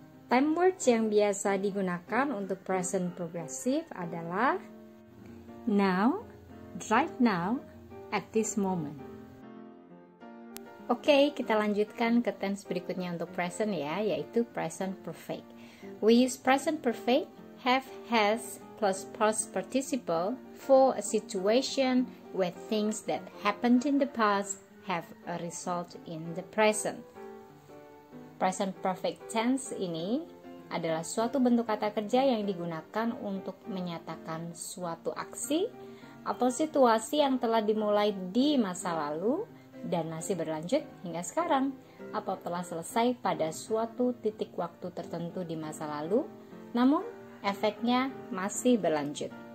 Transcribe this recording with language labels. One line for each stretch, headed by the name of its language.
Indonesian: Time words yang biasa digunakan untuk present progressive adalah
English: now, right now, at this moment.
Indonesian: Oke, kita lanjutkan ke tense berikutnya untuk present ya, yaitu present perfect.
English: We use present perfect, have, has, plus past participle for a situation where things that happened in the past have a result in the present.
Indonesian: Present perfect tense ini adalah suatu bentuk kata kerja yang digunakan untuk menyatakan suatu aksi atau situasi yang telah dimulai di masa lalu dan masih berlanjut hingga sekarang, atau telah selesai pada suatu titik waktu tertentu di masa lalu, namun efeknya masih berlanjut.